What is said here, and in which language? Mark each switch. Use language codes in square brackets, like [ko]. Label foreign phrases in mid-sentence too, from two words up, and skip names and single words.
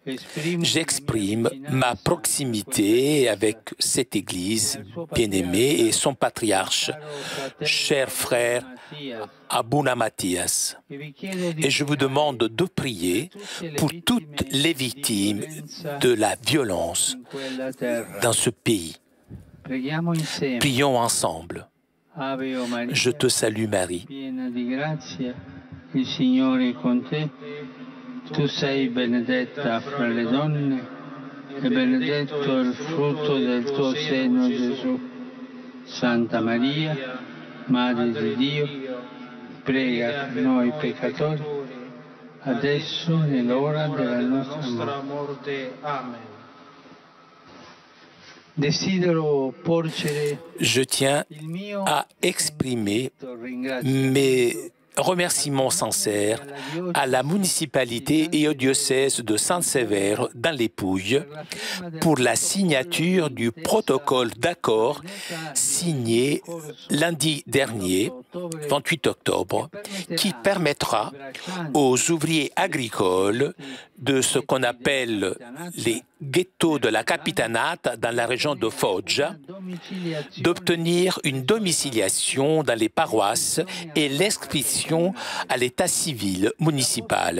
[fr] j'exprime ma proximité avec cette Église bien-aimée et son patriarche, cher frère Abuna Mathias. Et je vous demande de prier pour toutes les victimes de la violence dans ce pays. Prions ensemble. Je te salue Marie. [it] Il Signore è con te, tu sei benedetta fra le donne e benedetto il frutto del tuo seno Gesù. Santa Maria, Madre di Dio, prega per noi peccatori, adesso e nell'ora della nostra morte. Amen. [fr] Je tiens à exprimer mes remerciements sincères à la municipalité et au diocèse de Saint-Sévère dans les Pouilles pour la signature du protocole d'accord signé lundi dernier, 28 octobre, qui permettra aux ouvriers agricoles de ce qu'on appelle les ghettos de la Capitanate dans la région de Foggia, d'obtenir une domiciliation dans les paroisses et l'inscription à l'état civil municipal.